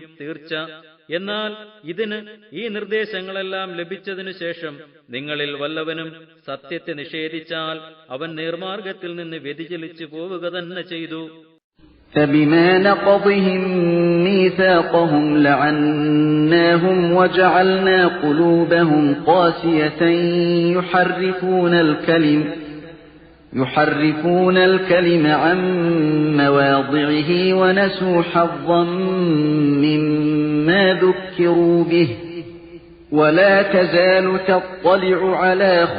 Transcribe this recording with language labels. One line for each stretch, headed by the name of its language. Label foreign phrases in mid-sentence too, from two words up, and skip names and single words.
Malayalam: തീർച്ച എന്നാൽ ഇതിന് ഈ നിർദ്ദേശങ്ങളെല്ലാം ലഭിച്ചതിനു ശേഷം നിങ്ങളിൽ വല്ലവനും സത്യത്തെ നിഷേധിച്ചാൽ അവൻ നേർമാർഗത്തിൽ നിന്ന് വ്യതിചലിച്ചു പോവുക തന്നെ ചെയ്തു.
Arabic: فبما نقضهم ميثاقهم لعناهم وجعلنا قلوبهم قاسية يحرفون الكلم عن مواضعه ونسوا حظا مما ذكروا به ولا تزال تطلع على